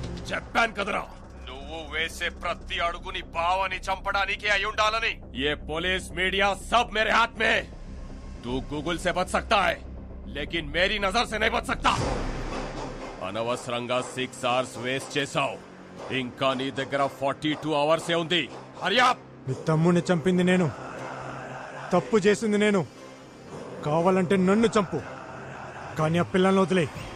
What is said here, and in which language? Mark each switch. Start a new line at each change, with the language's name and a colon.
Telugu: చెప్పాను కదరా, నువ్వు వేసే ప్రతి అడుగుని బావని చంపడానికి అయి ఉండాలని.
Hindi: ये पुलिस मीडिया सब मेरे हाथ में. तू गूगल से बच सकता है, लेकिन मेरी नजर से नहीं बच सकता.
Telugu: అనవసరంగా 6 hours వేస్ట్ చేశావు. ఇంకా నీ దగ్గర 42 hours ఉంది. హరియా. నీ తమ్ముడిని చంపింది నేను, తప్పు చేసింది నేను. కావాలంటే నన్ను చంపు, కానీ ఆ పిల్లల్ని వదిలే.